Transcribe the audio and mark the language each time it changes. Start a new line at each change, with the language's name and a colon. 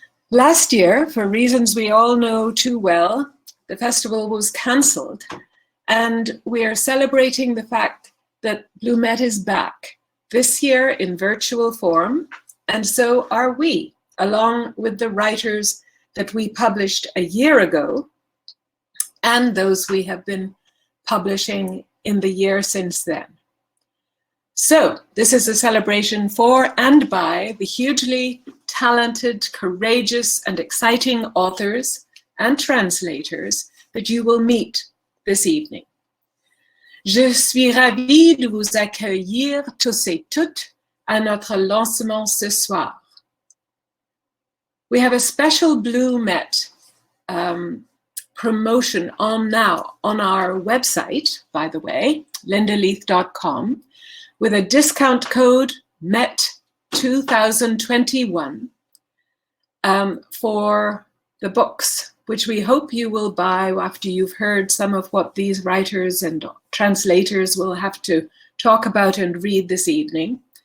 English: Last year, for reasons we all know too well, the festival was cancelled, and we are celebrating the fact that Blumette is back, this year in virtual form, and so are we, along with the writers that we published a year ago, and those we have been publishing in the year since then. So this is a celebration for and by the hugely talented, courageous, and exciting authors and translators that you will meet this evening.
French: Je suis ravie de vous accueillir tous et toutes à notre lancement ce soir.
English: We have a special Blumette promotion on now on our website, by the way, lindaleith.com, with a discount code MET2021 for the books, which we hope you will buy after you've heard some of what these writers and translators will have to talk about and read this evening.